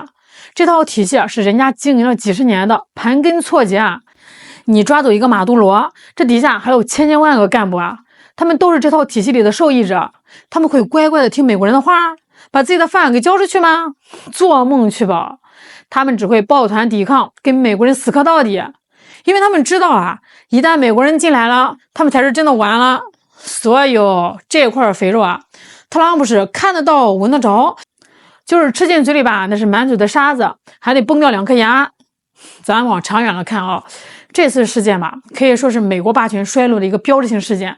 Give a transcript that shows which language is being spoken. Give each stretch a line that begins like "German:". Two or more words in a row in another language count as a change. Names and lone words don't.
Chinese: 這套體系是人家經營了幾十年的，盤根錯節啊。你抓走一個馬杜羅，這底下還有千千萬個幹部啊，他們都是這套體系裡的受益者。他們會乖乖的聽美國人的話，把自己的飯給交出去嗎？做夢去吧！他們只會抱團抵抗，跟美國人死磕到底。因為他們知道啊，一旦美國人進來了，他們才是真的完了。所以這塊肥肉啊，特朗普是看得到聞得着，就是吃進嘴裡吧，那是滿嘴的沙子，還得崩掉2顆牙。咱往長遠了看啊，這次事件吧，可以說是美國霸權衰落的一個標誌性事件。